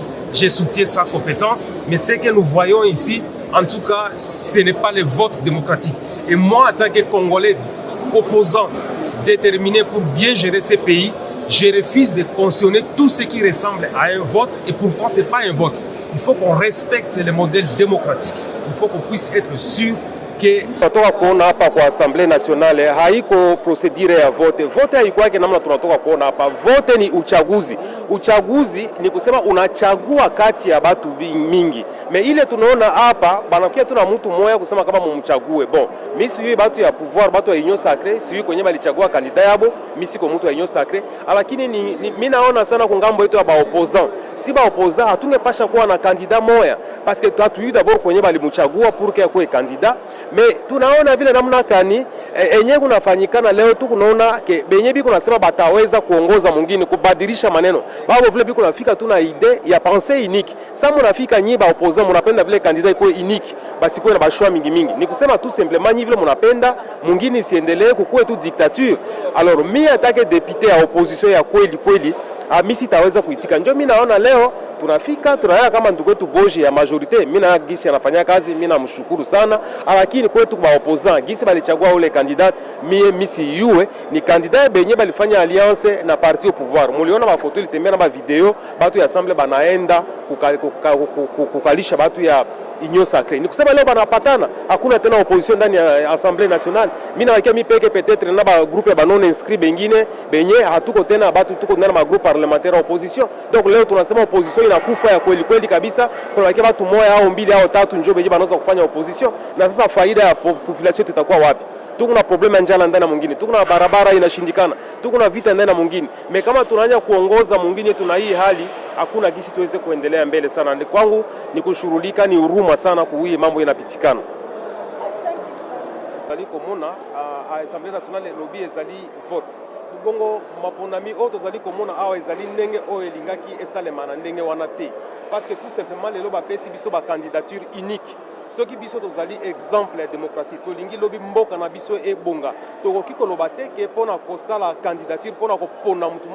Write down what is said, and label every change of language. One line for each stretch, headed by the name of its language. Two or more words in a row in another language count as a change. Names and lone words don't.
French: Je soutiens sa compétence. Mais ce que nous voyons ici, en tout cas, ce n'est pas le vote démocratique. Et moi, en tant que Congolais opposant, déterminé pour bien gérer ces pays, je refuse de cautionner tout ce qui ressemble à un vote. Et pourtant, ce n'est pas un vote. Il faut qu'on respecte le modèle démocratique. Il faut qu'on puisse être sûr que
Swahili: tunatoka kuona hapa kwa Assemblée Nationale haiko procedure ya vote. Vote haikuwake namna tunatoka kuona hapa. Vote ni uchaguzi. Uchaguzi ni kusema unachagua kati ya batu mingi. Me ile tunaona hapa banakia tuna mtu mmoja kusema kama mumchague. Bon, mimi sijui batu ya pouvoir, batu ya union sacrée, sijui kwenye balichagua kandida yabo, mimi siko mtu ya union sacrée. Lakini mimi naona sana kungambo yetu ya ba opposant. Si ba opposant hatungepasha kuwa na kandida moya
French: parce que
Swahili: tuatu d'abord kwenye balimchagua
French: pour que
Swahili: akue kandida. Me tunaona vile namna kani enye kunafanyikana leo tu kunaona ke benye biko nasema bataweza kuongoza mwingine kubadilisha maneno. Babo vile biko nafika tuna idee ya
French: pensée unique.
Swahili: Sasa mnafika nyi ba opposant mnapenda vile candidat iko unique basi kwa na bashwa mingi. Ni kusema
French: tout simplement
Swahili: nyi vile mnapenda mwingine isiendelee kukue tu dictature. Alors mimi atake député ya opposition ya kweli mimi sitaweza kuitika. Ndio mimi naona leo tunafika tunaona kama ndugu wetu Boji ya majorite, mimi na gisi anafanya kazi, mimi namshukuru sana. Lakini kwetu kwa opposant gisi balichagua ule candidat mimi si yue ni candidat benye balifanya alliance na
French: parti au pouvoir.
Swahili: Muliona mafoto ilitembea na video batu ya assemblée banaenda kukalisha batu ya union sacrée. Ni kusema leo banapatana, hakuna tena opposition ndani ya Assemblée Nationale. Mimi nawakia mimi peke peut-être na ba groupe ba
French: non inscrit
Swahili: bengine benye hatuko tena batu tuko ndani ma
French: groupe parlementaire opposition.
Swahili: Donc leo tunasema opposition inakufa ya kweli kabisa. Kuna watu moja au mbili au tatu njoo benye banaweza kufanya opposition, na sasa faida ya population itakuwa wapi? Tuko na problem ya njala ndani na mwingine, tuko na barabara inashindikana, tuko na vita ndani na mwingine. Me kama tunaanza kuongoza mwingine tuna hii hali, hakuna gisi tuweze kuendelea mbele sana. Kwangu ni kushurulika, ni huruma sana kuhii mambo inapitikana.
Lingala: Zali komona a Assemblée Nationale lobby ezali vote. Bongo maponami oto zali komona awa ezali ndenge o elingaki esalema na ndenge wana te.
French: Parce que tout simplement
Lingala: lelo ba pesi biso ba
French: candidature unique.
Lingala: Soki biso tozali exemple ya démocratie tolingi lobi mboka na biso ebonga tokoki koloba te ke pona kosala candidature pona kopona mutu